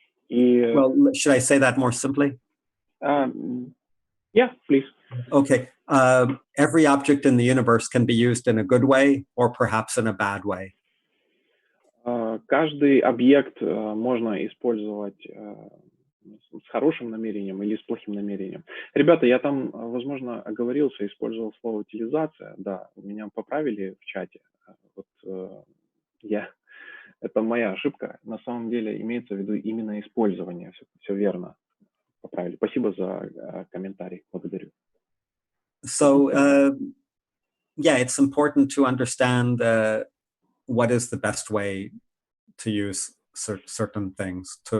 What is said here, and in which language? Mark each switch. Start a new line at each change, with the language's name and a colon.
English: Well, should I say that more simply? Yeah, please. Okay. Every object in the universe can be used in a good way or perhaps in a bad way.
Russian: Каждый объект можно использовать с хорошим намерением или с плохим намерением. Ребята, я там, возможно, оговорился, использовал слово утилизация. Да, меня поправили в чате. Вот, это моя ошибка. На самом деле имеется в виду именно использование. Все верно. Поправили. Спасибо за комментарий. Благодарю.
English: So, yeah, it's important to understand what is the best way to use certain things.